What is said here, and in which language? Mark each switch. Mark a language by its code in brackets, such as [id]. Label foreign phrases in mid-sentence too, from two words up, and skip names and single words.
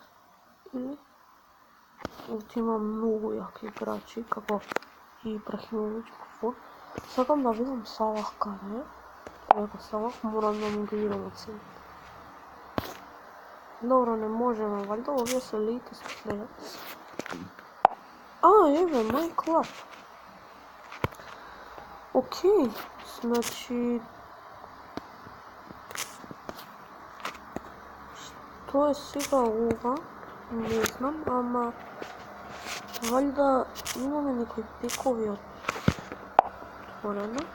[mk] Или? Овде има многу јаки играчи, како и Ибрахимовиќ, Буфон. Сакам да видам Салах каде е. Ако Салах морам да му го играм од себе. Добро, не можеме, валјда овие се [en] latest players. [mk] Еве, [en] my club. [mk] Океј, значи... Што е сега ова? Не знам, ама... Валјда имаме некои пекови отворено.